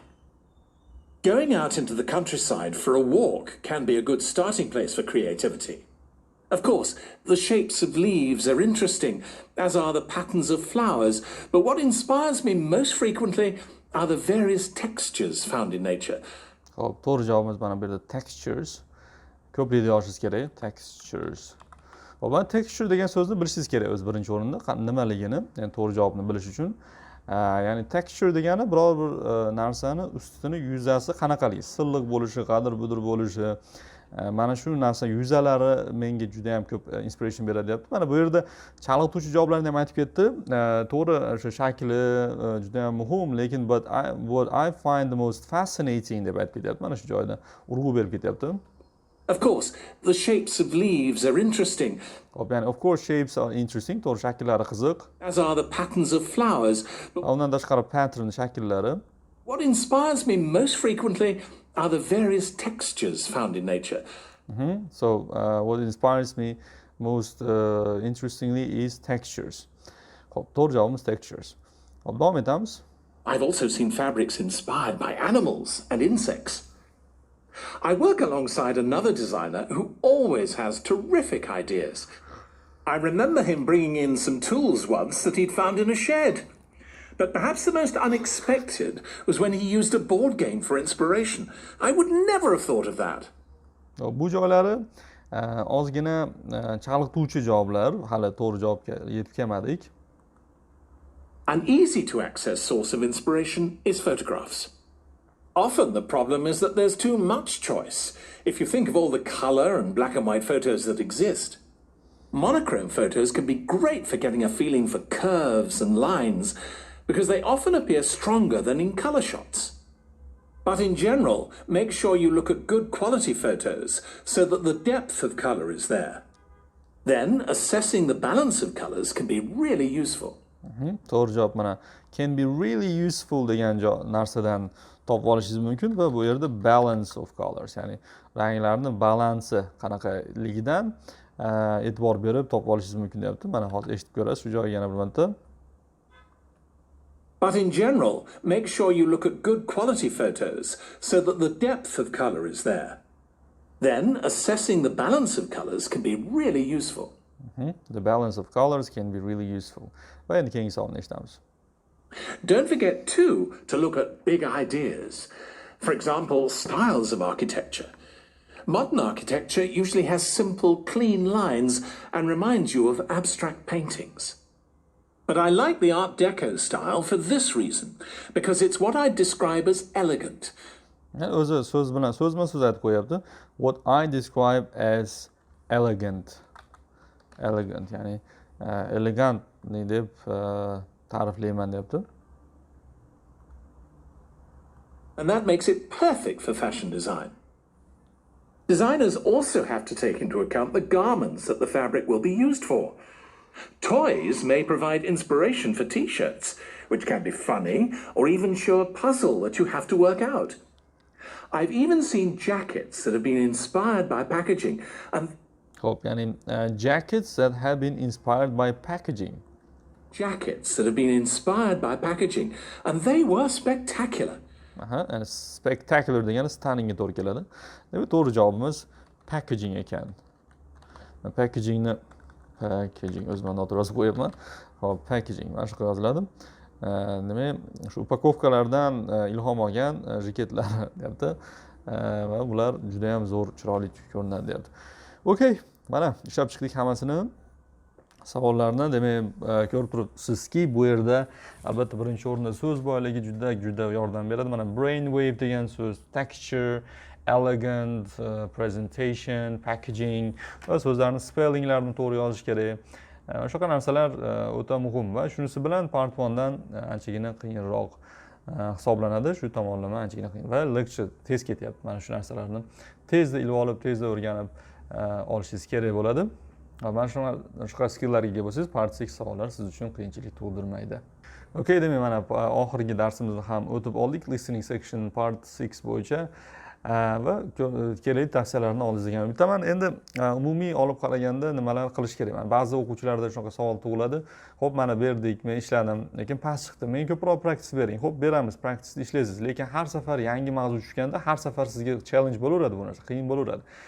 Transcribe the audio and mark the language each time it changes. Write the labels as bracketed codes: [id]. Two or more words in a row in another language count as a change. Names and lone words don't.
[en] Going out into the countryside for a walk can be a good starting place for creativity. Of course, the shapes of leaves are interesting, as are the patterns of flowers, but what inspires me most frequently are the various textures found in nature. [uz] Xo'p, to'g'ri javobimiz mana bu yerda textures. Ko'plikda yozishingiz kerak, textures. Hop, mana texture degan so'zni bilishingiz kerak o'z birinchi o'rinda nimaligini, ya'ni to'g'ri javobni bilish uchun. Ya'ni texture degani biror bir narsani ustini yuzasi qanaqaligi, silliq bo'lishi, qadir-budir bo'lishi, mana shu narsa yuzalari menga juda ham ko'p inspiration beradi deyapti. Mana bu yerda chalg'ituvchi javoblarni ham aytib ketdi. To'g'ri, o'sha shakli juda ham muhim, lekin [en] what I find the most fascinating [uz] deb aytib ketyapti. Mana shu joyda urg'u berib ketyapti. [en] Of course, the shapes of leaves are interesting, [uz] Hop, ya'ni [en] of course shapes are interesting, [uz] to'g'ri, shakllari qiziq. [en] as are the patterns of flowers. But [uz] Undan tashqari pattern shakllari. [en] what inspires me most frequently are the various textures found in nature. So what inspires me most interestingly is textures. [uz] Hop, to'g'ri javobimiz textures. Hop, davom etamiz. [en] I've also seen fabrics inspired by animals and insects. I work alongside another designer who always has terrific ideas. I remember him bringing in some tools once that he'd found in a shed. But perhaps the most unexpected was when he used a board game for inspiration. I would never have thought of that. [uz] Hop, bu joylari ozgina chalg'ituvchi javoblar, hali to'g'ri javobga yetib kelmadik. [en] An easy to access source of inspiration is photographs. Often the problem is that there's too much choice. If you think of all the color and black and white photos that exist, monochrome photos can be great for getting a feeling for curves and lines because they often appear stronger than in color shots. But in general, make sure you look at good quality photos so that the depth of color is there. Then assessing the balance of colors can be really useful. [uz] To'g'ri javob mana [en] can be really useful [uz] degan narsadan topib olishingiz mumkin va bu yerda [en] balance of colors, [uz] ya'ni ranglarning balansi qanaqaligidan e'tibor berib topib olishingiz mumkin deyapti. Mana hozir eshitib ko'rasiz shu joyga yana bir marta. [en] But in general, make sure you look at good quality photos so that the depth of color is there. Then assessing the balance of colors can be really useful. The balance of colors can be really useful. [uz] Va endi keyingi savolni eshitamiz. [en] Don't forget, too, to look at big ideas. For example, styles of architecture. Modern architecture usually has simple, clean lines and reminds you of abstract paintings. But I like the Art Deco style for this reason, because it's what I'd describe as elegant. [uz] O'zi so'z bilan so'zma-so'z aytib qo'yapti. [en] What I describe as elegant. Elegant, [uz] ya'ni elegant deb ta'riflayman deyapti. [en] And that makes it perfect for fashion design. Designers also have to take into account the garments that the fabric will be used for. Toys may provide inspiration for t-shirts, which can be funny or even show a puzzle that you have to work out. I've even seen jackets that have been inspired by packaging and [uz] Hop, ya'ni [en] jackets that have been inspired by packaging. Jackets that have been inspired by packaging and they were spectacular. [uz] Ya'ni spectacular degani stunningga to'g'ri keladi. Demak, to'g'ri javobimiz packaging ekan. Packaging o'zimdan noto'g'ri yozib qo'yapman. Hop, packaging mana shu yoziladi. Demak, shu upakovkalardan ilhom olgan jaketlar deyapti. Va ular juda ham zo'r, chiroyli ko'rinadi deyapti. Okay, mana ishlab chiqdik hammasini. Savollarni demak ko'rib turibsizki, bu yerda albatta birinchi o'rinda so'z boyligi juda yordam beradi. Mana brainwave degan so'z, [en] texture, elegant, presentation, packaging [uz] va so'zlarning spellinglarini to'g'ri yozish kerak. Shunaqa narsalar o'ta muhim va shunisi bilan part 1 dan anchagina qiyinroq hisoblanadi. Shu tomonlama anchagina qiyin va lecture tez ketyapti. Mana shu narsalarni tezda ilib olib, tezda o'rganib olishingiz kerak bo'ladi. Mana shunaqa skilllarga ega bo'lsangiz, part 6 savollar siz uchun qiyinchilik tug'dirmaydi. Okay, demak mana oxirgi darsimizni ham o'tib oldik. [en] Listening section part 6 [uz] bo'yicha va kerakli tavsiyalarni oldingizga ham bittaman. Endi umumiy olib qaraganda nimalar qilish kerak? Ba'zi o'quvchilarda shunaqa savol tug'iladi. Xo'p, mana berdik, men ishladim, lekin past chiqdi. Men ko'proq praktis bering. Xo'p, beramiz, praktisda ishlaysiz, lekin har safar yangi mavzu tushganda har safar sizga challenge bo'laveradi bu narsa, qiyin bo'laveradi.